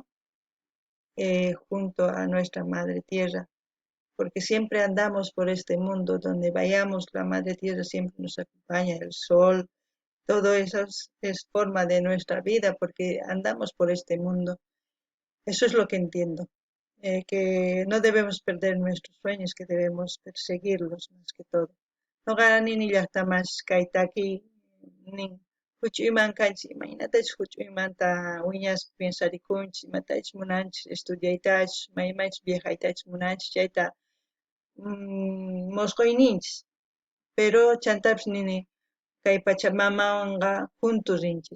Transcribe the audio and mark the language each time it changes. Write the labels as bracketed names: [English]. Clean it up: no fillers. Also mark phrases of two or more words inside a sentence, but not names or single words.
[Spanish] Junto a nuestra Madre Tierra, porque siempre andamos por este mundo, donde vayamos, la Madre Tierra siempre nos acompaña, el sol, todo eso es forma de nuestra vida, porque andamos por este mundo. Eso es lo que entiendo, que no debemos perder nuestros sueños, que debemos perseguirlos más que todo. [Quechua] No gana ni llasta más kaitaki, ni huchuyman kanchi, imaynatach huchuymanta wiñas pensarikunchi, matach munanchis estudiaytach, maymach viajaytach munanchis, chayta mosqoyninchis, pero chantaps nini kay Pachamamawanqa juntos rinchis.